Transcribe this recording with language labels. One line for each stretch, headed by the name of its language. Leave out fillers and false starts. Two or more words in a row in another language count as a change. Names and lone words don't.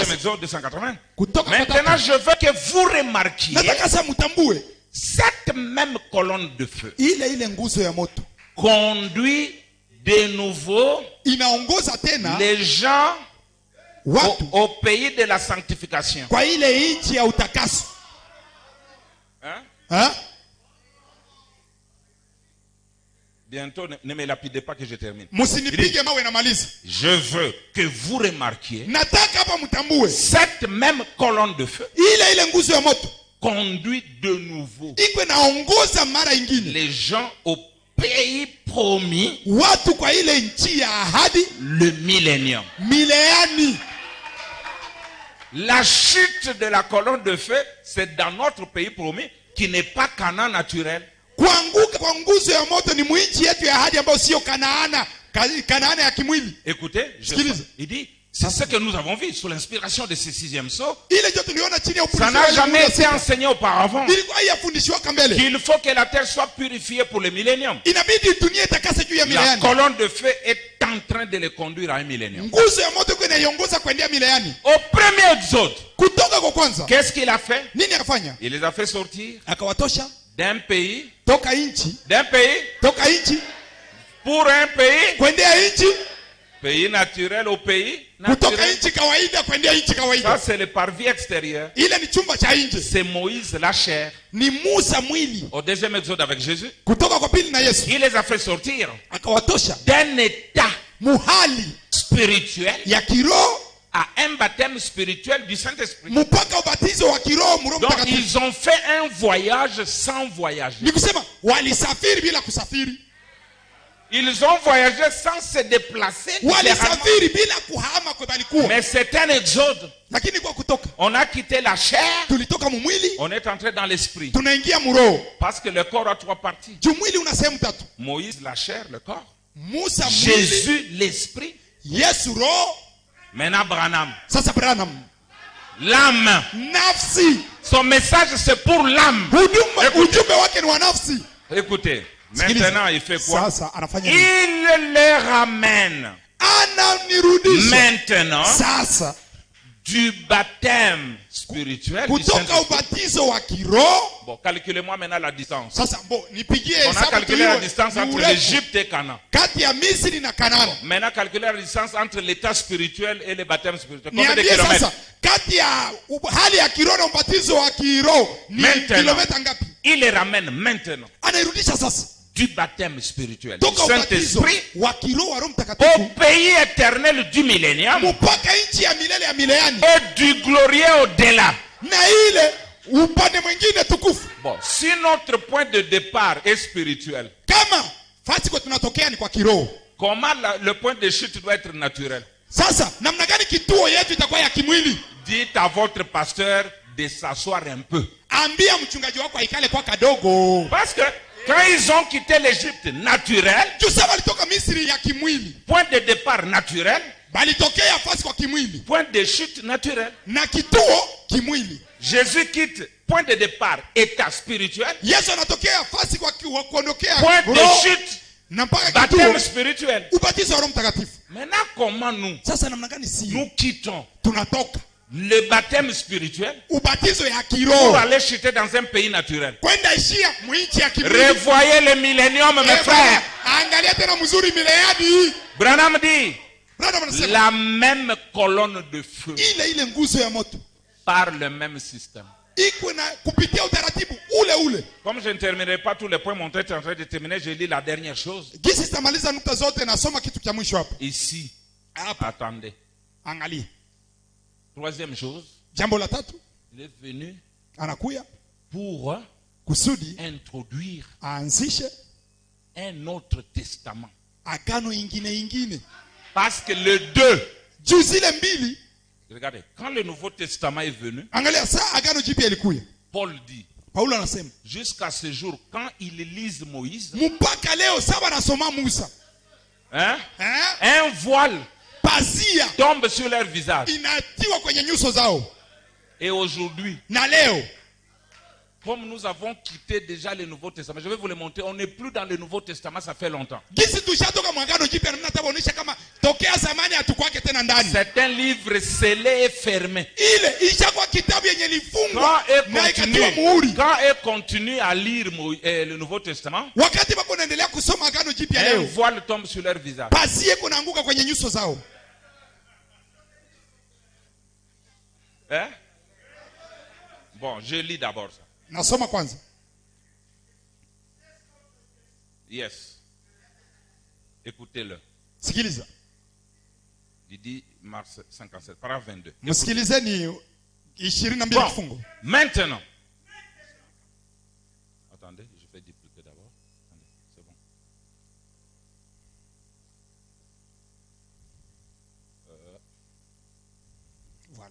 French: Ça, exode 280.
Swahili: Kutoka kwa
French: Maintenant,
Swahili: tatu.
French: je veux que vous remarquiez
Swahili: Nataka sasa mtambue
French: cette même colonne de feu
Swahili: ile nguzo ya moto
French: conduit de nouveau
Swahili: inaongoza tena
French: les gens
Swahili: watu
French: au pays de la sanctification.
Swahili: kwa ile nchi ya utakaso. Hein? Ha?
French: Bientôt, ne me lapidez pas que je termine.
Swahili: Msinipige mawe na maliza.
French: Je veux que vous remarquiez
Swahili: Nataka hapa mtambue
French: cette même colonne de feu
Swahili: ile nguzo ya moto
French: conduit de nouveau
Swahili: iko naongoza mara ingine
French: les gens au pays promis,
Swahili: watu kwa ile nchi ya ahadi,
French: le millénium.
Swahili: mileani.
French: La chute de la colonne de feu, c'est dans notre pays promis qui n'est pas Canaan naturel.
Swahili: Kuanguka kwa nguzo ya moto ni mwinchi yetu ya ahadi ambayo sio Kanaana, Kanaana ya kimwili.
French: Écoutez, il dit, c'est ce que nous avons vu sous l'inspiration de ce sixième sceau.
Swahili: Ile ndio tuliona chini ya
French: Ça
Swahili: ufunuo.
French: n'a jamais été enseigné auparavant.
Swahili: Ilikuwa yafundishwa mbele.
French: Qu'il faut que la terre soit purifiée pour le millénium.
Swahili: Inabidi dunia itakase juu ya
French: La
Swahili: mileani.
French: colonne de feu est en train de les conduire à un millénium.
Swahili: Nguzo ya moto iko inaiongoza kwendea mileani.
French: Au premier exode,
Swahili: Kutoka kwa kwanza,
French: qu'est-ce qu'il a fait?
Swahili: nini akafanya?
French: Il les a fait sortir
Swahili: Akawatosha
French: d'un pays,
Swahili: toka nchi, toka nchi
French: pour un pays,
Swahili: kwendea nchi,
French: pays naturel au pays
Swahili: kutoka
French: naturel.
Swahili: nchi kawaida kwendea nchi
French: Ça,
Swahili: kawaida.
French: c'est le parvis extérieur.
Swahili: Ile ni chumba cha nje.
French: C'est Moïse, la chair.
Swahili: Ni Musa mwili.
French: Au deuxième exode avec Jésus,
Swahili: Kutoka kwa pili na Yesu.
French: il les a fait sortir
Swahili: Akawatosha
French: d'un état
Swahili: muhali
French: spirituel
Swahili: ya kiroho
French: à un baptême spirituel du Saint-Esprit.
Swahili: mpaka ubatizo wa kiroho Roho
French: Donc,
Swahili: Mtakatifu.
French: ils ont fait un voyage sans voyager.
Swahili: Ni kusema walisafiri bila kusafiri.
French: Ils ont voyagé sans se déplacer.
Swahili: Walisafiri bila kuhama kwa balikuwa.
French: Mais c'est un exode.
Swahili: Lakini kwa kutoka,
French: On a quitté la chair,
Swahili: tulitoka mumwili,
French: on est entré dans l'esprit.
Swahili: tunaingia muroho.
French: Parce que le corps a trois parties.
Swahili: Juu mwili una sehemu tatu.
French: Moïse, la chair, le corps.
Swahili: Musa mwili,
French: Jésus, l'esprit.
Swahili: Yesu roho,
French: Maintenant, Branham.
Swahili: sasa Branham
French: L'âme.
Swahili: nafsi.
French: Son message, c'est pour l'âme.
Swahili: Ujumbe wake ni wa nafsi.
French: Écoutez, maintenant, il fait quoi?
Swahili: Sasa anafanya nini?
French: Il les ramène
Swahili: Ananirudisha
French: maintenant
Swahili: sasa
French: du baptême spirituel du
Swahili: kutoka
French: Saint-Esprit.
Swahili: ubatizo wa kiroho.
French: Bon, calculez-moi maintenant la distance.
Swahili: Sasa nipigie
French: On a
Swahili: hesabu
French: calculé la
Swahili: tuliyo
French: distance entre
Swahili: urefu
French: l'Égypte et Canaan.
Swahili: kati ya Misri na Kanaani.
French: Maintenant, calculez la distance entre l'état spirituel et le baptême spirituel. Combien de
Swahili: Niambie
French: kilomètres?
Swahili: sasa kati ya hali ya kiroho na ubatizo wa kiroho ni
French: Maintenant.
Swahili: kilomita ngapi?
French: Il les ramène maintenant
Swahili: Anairudisha sasa
French: du baptême spirituel du
Swahili: toka ubatizo
French: Saint-Esprit
Swahili: wa kiroho wa Roho
French: au
Swahili: Mtakatifu
French: pays éternel du millénium
Swahili: mpaka nchi ya milele ya mileani
French: et du glorieux au-delà.
Swahili: na ile upande mwingine tukufu.
French: Bon, si notre point de départ est spirituel,
Swahili: Kama fasi kwa tunatokea ni kwa kiroho,
French: comment le point de chute doit être naturel?
Swahili: sasa namna gani kituo yetu itakuwa ya kimwili?
French: Dites à votre pasteur de s'asseoir un peu.
Swahili: Ambia mchungaji wako aikale kwa kadogo.
French: Parce que quand ils ont quitté l'Égypte naturelle,
Swahili: Jusa walitoka Misri ya kimwili,
French: point de départ naturel,
Swahili: balitokea fasi kwa kimwili
French: point de chute naturel.
Swahili: na kituo kimwili.
French: Jésus quitte point de départ, état spirituel,
Swahili: Yesu anatokea fasi kwa kuondokea
French: point de
Swahili: roho
French: chute,
Swahili: na mpaka
French: baptême
Swahili: kituo
French: spirituel.
Swahili: ubatizo wa Roho Mtakatifu.
French: Maintenant, comment nous,
Swahili: Sasa namna gani
French: nous quittons
Swahili: tunatoka
French: le baptême spirituel
Swahili: ubatizo ya
French: pour
Swahili: kiroho
French: aller chuter dans un pays naturel?
Swahili: kwenda ishia mwinchi ya kimwili?
French: Revoyez le millénium, mes frères.
Swahili: Angalia tena mzuri mileadi.
French: Branham dit,
Swahili: Brother anasema
French: la même colonne de feu
Swahili: ile nguzo ya moto
French: par le même système.
Swahili: iko na kupitia utaratibu ule ule.
French: Comme je ne terminerai pas tous les points, mon tête est en train de terminer, je lis la dernière chose.
Swahili: Gisi sitamaliza nukta zote, nasoma kitu cha mwisho hapa.
French: Ici,
Swahili: Hapa
French: attendez.
Swahili: angalia.
French: Troisième chose,
Swahili: Jambo la tatu,
French: il est venu
Swahili: anakuya
French: pour
Swahili: kusudi
French: introduire
Swahili: aanzishe
French: un autre testament.
Swahili: agano ingine.
French: Parce que le 2,
Swahili: Juu zile mbili,
French: regardez, quand le Nouveau Testament est venu,
Swahili: angalia saa agano jipya ilikuya.
French: Paul dit,
Swahili: Paulo anasema,
French: jusqu'à ce jour, quand ils lisent Moïse,
Swahili: mpaka leo saba nasoma Musa, hein, eh?
French: un voile
Swahili: Pazia
French: tombe sur leur visage.
Swahili: inatiwa kwenye nyuso zao.
French: Et aujourd'hui,
Swahili: Na leo
French: comme nous avons quitté déjà le Nouveau Testament, je vais vous le montrer, on n'est plus dans le Nouveau Testament, ça fait longtemps.
Swahili: gisi tushatoka mwagano jipya, na natabonisha kama tokea zamani hatukwake tena ndani.
French: C'est un livre scellé et fermé.
Swahili: Ile ishakuwa kitabu yenye lifungwa na ikatiwa muhuri.
French: Quand eux continuent à lire le Nouveau Testament,
Swahili: Wakati bako naendelea kusoma agano jipya
French: un
Swahili: leo,
French: voile tombe sur leur visage.
Swahili: pazia iko naanguka kwenye nyuso zao. Hein?
French: Bon, je lis d'abord ça.
Swahili: Nasoma kwanza.
French: Yes. Écoutez-le.
Swahili: Sikiliza.
French: Il dit mars 57, paragraphe 22.
Swahili: Msikilizeni 22
French: Bon,
Swahili: kifungo.
French: maintenant. Attendez, je vais dupliquer d'abord. Attendez, c'est bon. Voilà.